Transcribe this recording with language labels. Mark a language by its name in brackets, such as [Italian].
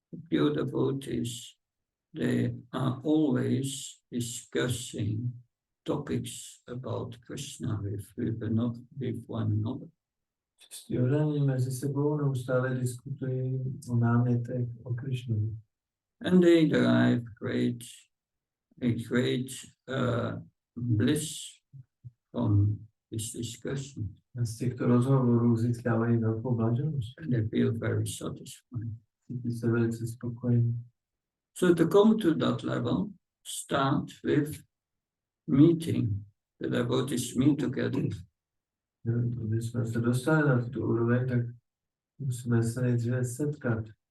[English] Pure devotees, they are always discussing topics about Krishna with one another. [Czech] Čistí odaní mezi sebou neustále diskutují o námětech o Krishnu. [English] And they derive a great bliss from this discussion. [Czech] A z těchto rozhovorů získávají velkou blaženost. [English] And they feel very satisfied. [Czech] Cítí se velice spokojení. [English] So to come to that level, start with meeting. The devotees meet together. [Czech] Když jsme se dostali na tuto úroveň, tak musíme se nejdříve setkat.